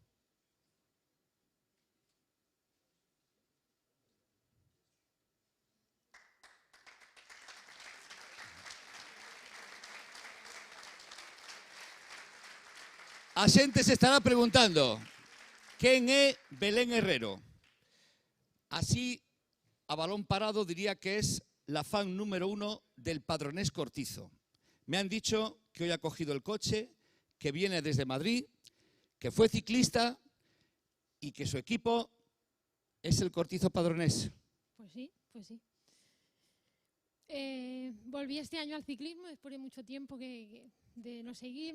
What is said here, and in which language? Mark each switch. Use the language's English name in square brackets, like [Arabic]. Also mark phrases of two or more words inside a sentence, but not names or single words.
[Galician] A xente se estará preguntando quen é Belén Herrero. [Spanish] Así, a balón parado diría que es la fan número 1 del Padronés Cortizo. Me han dicho que hoy ha cogido el coche, que viene desde Madrid, que fue ciclista y que su equipo es el Cortizo Padronés. Pues sí, pues sí. Volví este año al ciclismo después de mucho tiempo de no seguir.